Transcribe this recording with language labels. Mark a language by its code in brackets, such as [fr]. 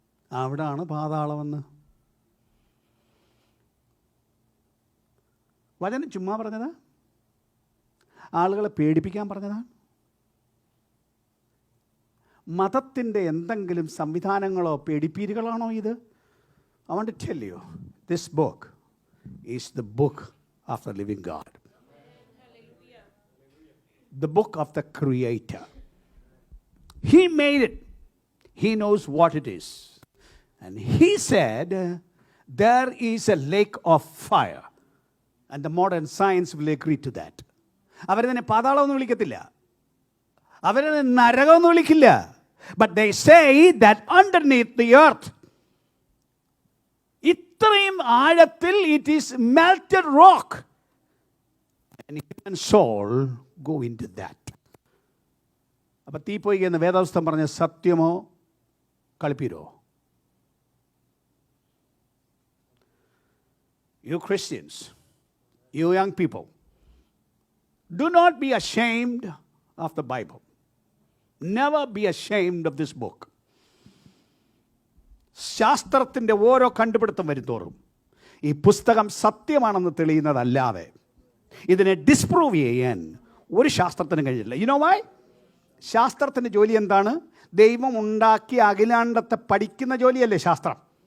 [ml] അവിടാണ് പാതാളമെന്ന്. വചനം ചുമ്മാ പറഞ്ഞതാ? ആളുകളെ പേടിപ്പിക്കാൻ പറഞ്ഞതാ? മതത്തിൻ്റെ എന്തെങ്കിലും സംവിധാനങ്ങളോ പേടിപ്പീരുകളാണോ ഇത്? [en] I want to tell you, this book is the book of the living God. The book of the Creator. He made it. He knows what it is. And He said, there is a lake of fire. And the modern science will agree to that. [ml] അവരതിനെ പാതാളമെന്ന് വിളിക്കത്തില്ല, അവരതിനെ നരകമെന്ന് വിളിക്കില്ല. [en] But they say that underneath the earth, [ml] ഇത്രയും ആഴത്തിൽ, [en] it is melted rock. And human soul go into that. [ml] അപ്പം തീപ്പൊയ്ക എന്ന് വേദപുസ്തകം പറഞ്ഞ സത്യമോ കളിപ്പീരോ? [en] You Christians, you young people, do not be ashamed of the Bible. Never be ashamed of this book. [ml] ശാസ്ത്രത്തിൻ്റെ ഓരോ കണ്ടുപിടുത്തം വരുന്തോറും ഈ പുസ്തകം സത്യമാണെന്ന് തെളിയുന്നതല്ലാതെ ഇതിനെ ഡിസ്പ്രൂവ് ചെയ്യാൻ ഒരു ശാസ്ത്രത്തിനും കഴിയില്ല. [en] You know why? [ml] ശാസ്ത്രത്തിൻ്റെ ജോലി എന്താണ്? ദൈവം ഉണ്ടാക്കിയ അഖിലാണ്ടത്തെ പഠിക്കുന്ന ജോലിയല്ലേ ശാസ്ത്രം?